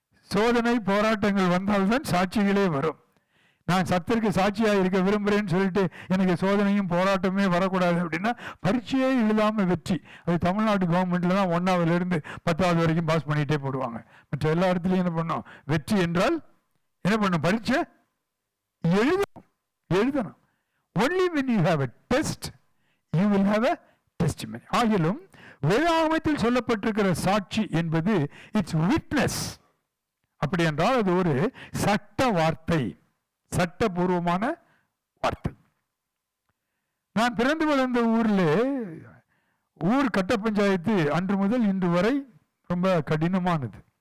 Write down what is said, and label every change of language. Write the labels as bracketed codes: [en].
[ta] சோதனை போராட்டங்கள் வந்தால்தான் சாட்சிகளே வரும். நான் சத்திற்கு சாட்சியாக இருக்க விரும்புகிறேன்னு சொல்லிட்டு எனக்கு சோதனையும் போராட்டமே வரக்கூடாது அப்படின்னா பரீட்சையே எழுதாமல் வெற்றி. அது தமிழ்நாடு கவர்மெண்ட்டில் தான் 1ஆவதுலேருந்து 10ஆவது வரைக்கும் பாஸ் பண்ணிகிட்டே போடுவாங்க. மற்ற எல்லா இடத்துலையும் என்ன பண்ணோம், வெற்றி என்றால் என்ன பண்ணும், பரீட்சை எழுதணும். [en] Only when you have a test, you will have a testimony. [ta] ஆகிலும் வேதாகமத்தில் சொல்லப்பட்டிருக்கிற சாட்சி என்பது [en] It's witness. [ta] அப்படி என்றால் அது ஒரு சட்ட வார்த்தை, சட்டபூர்வமான வார்த்தை. நான் பிறந்து வளர்ந்த ஊரில் ஊர் கட்ட பஞ்சாயத்து அன்று முதல் இன்று வரை ரொம்ப கடினமானது.